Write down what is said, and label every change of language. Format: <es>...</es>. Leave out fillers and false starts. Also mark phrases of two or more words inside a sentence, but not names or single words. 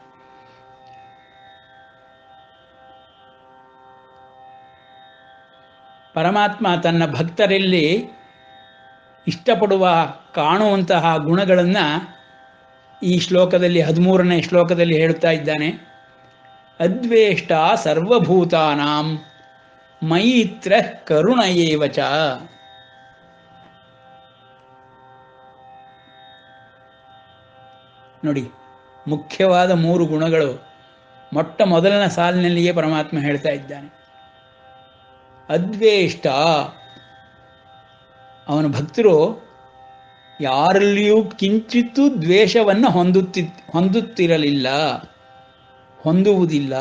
<kn>ಪರಮಾತ್ಮ ತನ್ನ ಭಕ್ತರಲ್ಲಿ ಇಷ್ಟಪಡುವ ಕಾಣುವಂತಹ ಗುಣಗಳನ್ನು ಈ ಶ್ಲೋಕದಲ್ಲಿ 13ನೇ ಶ್ಲೋಕದಲ್ಲಿ ಹೇಳುತ್ತಾ ಇದ್ದಾನೆ.</kn> <sa>ಅದ್ವೇಷ್ಟ ಸರ್ವಭೂತಾನಾಂ ಮೈತ್ರ ಕರುಣ ಏವ ಚ.</sa> <kn>ನೋಡಿ, ಮುಖ್ಯವಾದ 3 ಗುಣಗಳು ಮೊಟ್ಟ ಮೊದಲನ ಸಾಲಿನಲ್ಲಿಯೇ ಪರಮಾತ್ಮ ಹೇಳ್ತಾ ಇದ್ದಾನೆ. ಅದ್ವೇಷ್ಟ, ಅವನ ಭಕ್ತರು ಯಾರಲ್ಲಿಯೂ ಕಿಂಚಿತ್ತೂ ದ್ವೇಷವನ್ನು ಹೊಂದುತ್ತಿರಲಿಲ್ಲ, ಹೊಂದುವುದಿಲ್ಲ.</kn>